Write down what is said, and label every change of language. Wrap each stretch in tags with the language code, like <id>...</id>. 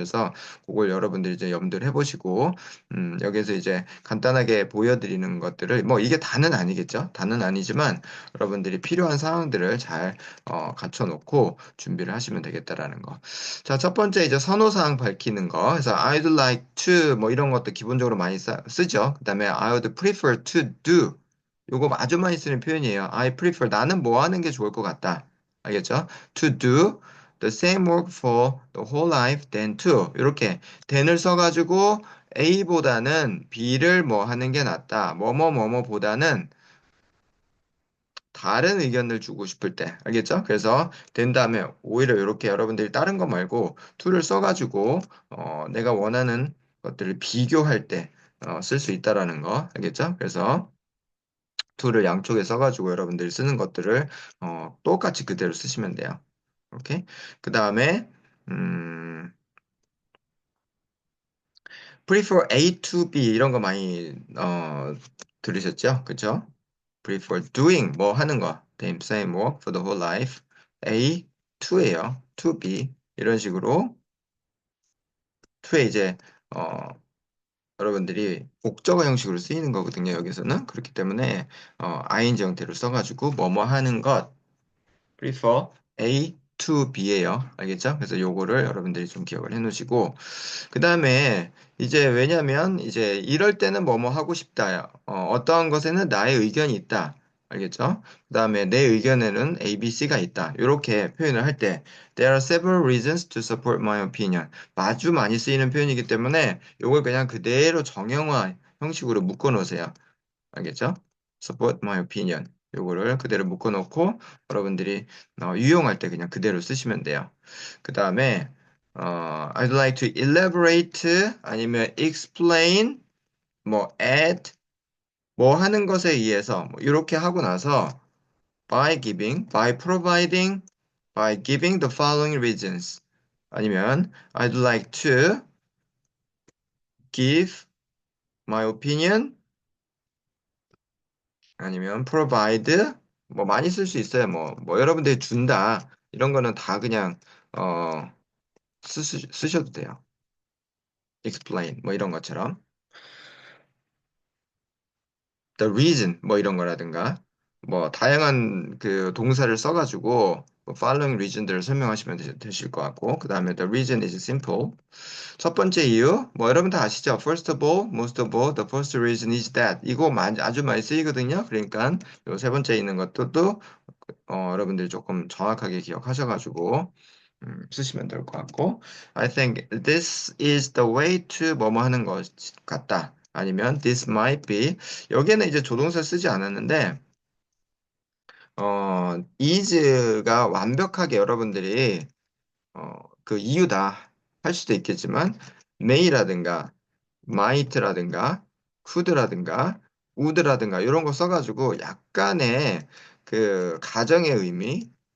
<ko>그래서 그걸 여러분들이 이제 염두를 해보시고 여기서 이제 간단하게 보여드리는 것들을 뭐 이게 다는 아니겠죠. 다는 아니지만 여러분들이 필요한 상황들을 잘 갖춰 놓고 준비를 하시면 되겠다라는 거. 자, 첫 번째 이제 선호사항 밝히는 거. 그래서</ko> <en>I'd like to</en> <ko>뭐 이런 것도 기본적으로 많이 쓰죠.</ko> <en>그다음에 I would prefer to do.</en> <ko>요거 아주 많이 쓰는 표현이에요.</ko> <en>I prefer</en> <ko>나는 뭐 하는 게 좋을 것 같다. 알겠죠?</ko> <en>To do the same work for the whole life than to.</en> <ko>이렇게 than을 써가지고 A보다는 B를 뭐 하는 게 낫다. 뭐뭐뭐뭐보다는 다른 의견을 주고 싶을 때, 알겠죠? 그래서 된 다음에 오히려 이렇게 여러분들이 다른 거 말고 툴을 써가지고 내가 원하는 것들을 비교할 때 쓸 수 있다라는 거, 알겠죠? 그래서 툴을 양쪽에 써가지고 여러분들이 쓰는 것들을 똑같이 그대로 쓰시면 돼요. 오케이? 그 다음에 음,</ko> <en>prefer A to B</en> <ko>이런 거 많이 들으셨죠? 그죠?</ko> <en>prefer doing</en> <ko>뭐 하는 거</ko> <en>same work for the whole life A to예요. to be</en> <ko>이런 식으로 to에 이제 어, 여러분들이 목적어 형식으로 쓰이는 거거든요. 여기서는 그렇기 때문에 ing 형태로 써가지고 뭐뭐 하는 것</ko> <en>prefer A to B</en> <ko>예요. 알겠죠? 그래서 요거를 여러분들이 좀 기억을 해 놓으시고 그 다음에 이제 왜냐면 이제 이럴 때는 뭐뭐 하고 싶다. 어떠한 것에는 나의 의견이 있다. 알겠죠? 그 다음에 내 의견에는 A, B, C가 있다. 이렇게 표현을 할 때</ko> <en>There are several reasons to support my opinion.</en> <ko>아주 많이 쓰이는 표현이기 때문에 이걸 그냥 그대로 정형화 형식으로 묶어 놓으세요. 알겠죠?</ko> <en>Support my opinion.</en> <ko>요거를 그대로 묶어 놓고 여러분들이 유용할 때 그냥 그대로 쓰시면 돼요.</ko> <en>그 다음에 I'd like to elaborate 아니면 explain 뭐 add</en> <ko>뭐 하는 것에 의해서 뭐 이렇게 하고 나서</ko> <en>by providing by giving the following reasons 아니면 I'd like to give my opinion 아니면 provide</en> <ko>뭐 많이 쓸 수 있어요. 뭐 여러분들이 준다 이런 거는 다 그냥 어 쓰셔도 돼요. explain 뭐 이런 것처럼 the reason 뭐 이런 거라든가 뭐 다양한 그 동사를 써가지고 뭐 following reason들을 설명하시면 되실 것 같고 그 다음에</ko> <en>the reason is simple</en> <ko>첫 번째 이유 뭐 여러분 다 아시죠?</ko> <en>First of all, most of all, the first reason is that</en> <ko>이거 아주 많이 쓰이거든요. 그러니까 요 세 번째 있는 것도 또 여러분들이 조금 정확하게 기억하셔가지고 쓰시면 될 것 같고</ko> <en>I think this is the way to</en> <ko>뭐뭐 하는 것 같다. 아니면</ko> <en>this might be</en> <ko>여기에는 이제 조동사 쓰지 않았는데 is가 완벽하게 여러분들이 그 이유다 할 수도 있겠지만 may라든가 might라든가 could라든가 would라든가 이런 거 써가지고 약간의 그 가정의 의미</ko>